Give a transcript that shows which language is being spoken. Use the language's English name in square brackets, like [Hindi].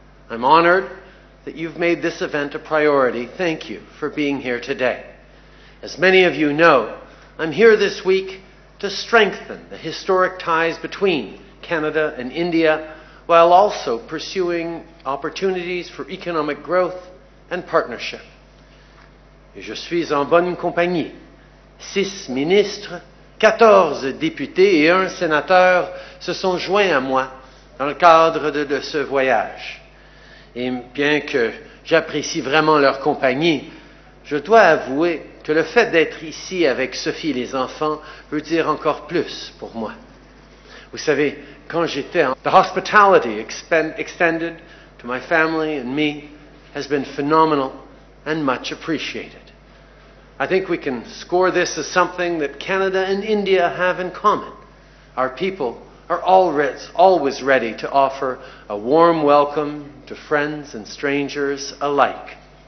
[English] I'm honored that you've made this event a priority. Thank you for being here today. As many of you know, I'm here this week to strengthen the historic ties between Canada and India, while also pursuing opportunities for economic growth and partnership. [French] Je suis en bonne compagnie. 6 ministres, 14 députés et 1 sénateur se sont joints à moi dans le cadre de ce voyage. Et bien que j'apprécie vraiment leur compagnie, je dois avouer que le fait d'être ici avec Sophie et les enfants veut dire encore plus pour moi. Vous savez, quand j'étais en... [English] The hospitality extended to my family and me has been phenomenal and much appreciated. I think we can score this as something that Canada and India have in common. Our people are always ready to offer a warm welcome to friends and strangers alike.